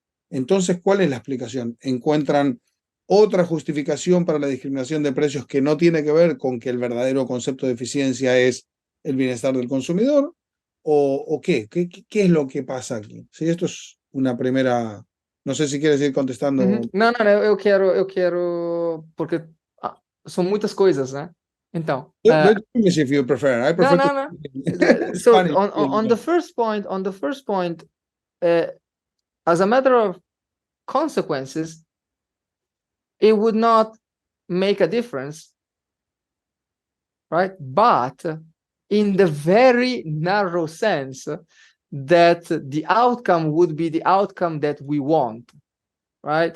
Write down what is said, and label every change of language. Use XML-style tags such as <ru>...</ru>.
<es>Entonces, ¿cuál es la explicación? ¿Encuentran otra justificación para la discriminación de precios que no tiene que ver con que el verdadero concepto de eficiencia es el bienestar del consumidor? ¿O qué? ¿Qué es lo que pasa aquí? Sí, esto es una primera... No sé si quieres ir contestando.</es> <pt>Não, eu quero, porque são muitas coisas, né? Então,</pt> <en>English if you prefer. I prefer no. So on the first point, as a matter of consequences, it would not make a difference, right? But in the very narrow sense that the outcome would be the outcome that we want, right?</en>